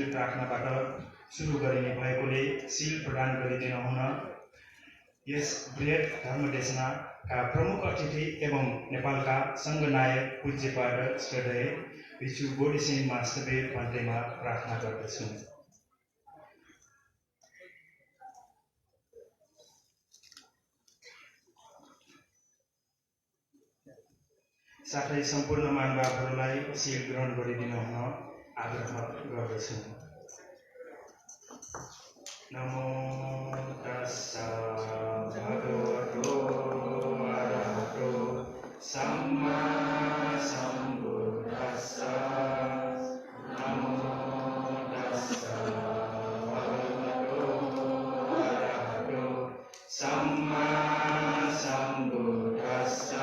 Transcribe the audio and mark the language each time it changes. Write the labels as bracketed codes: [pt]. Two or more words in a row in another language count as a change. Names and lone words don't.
[ne] प्रार्थनाबाट सुरु गरिने भएकोले शील प्रदान गरिदिन हुन यस बृहत धर्मदेशनाका प्रमुख अतिथि एवं नेपालका सङ्घनायक पूज्यपाद श्रद्धेय भिक्षु बोडीसिंह मास्टरबेर पन्तेमा प्रार्थना गर्दछु। साथै सम्पूर्ण मानवहरूलाई शील ग्रहण गरिदिन हुन आग्रह गर्दछु। [pi] नमो तस्सा भगवतो अरहतो सम्मा सम्बुद्धस्सा। नमो तस्सा भगवतो अरहतो सम्मा सम्बुद्धस्सा।